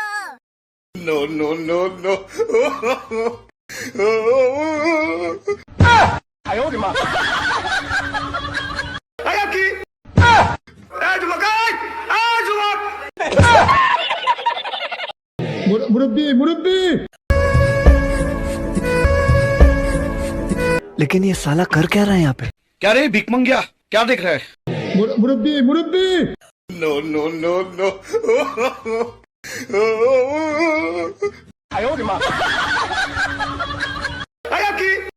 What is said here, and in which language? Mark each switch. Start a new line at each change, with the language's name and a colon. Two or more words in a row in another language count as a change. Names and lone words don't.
English: No, no, no, no. Ayaki! Jumakai! Jumak! मुरब्बी मुरब्बी
Hindi: लेकिन ये साला कर क्या रहा है यहाँ पे? क्या रे भिख मंगिया, क्या देख रहा है? मुरब्बी मुरब्बी
English: No, no, no, no. Ayaki!